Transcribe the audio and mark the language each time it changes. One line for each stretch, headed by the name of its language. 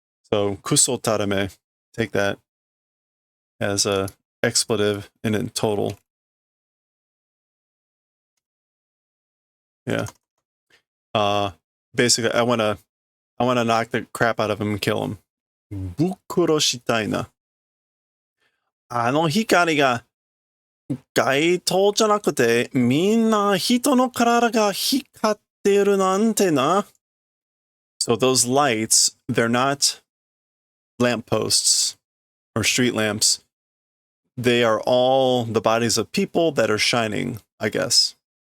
English: So kuso tarame, take that as a expletive in total. Yeah. Basically, I wanna knock the crap out of him and kill him.
Japanese: Bukuro shitai na. あの光が街灯じゃなくてみんな人の体が光ってるなんてな。
English: So those lights, they're not lampposts or street lamps. They are all the bodies of people that are shining, I guess.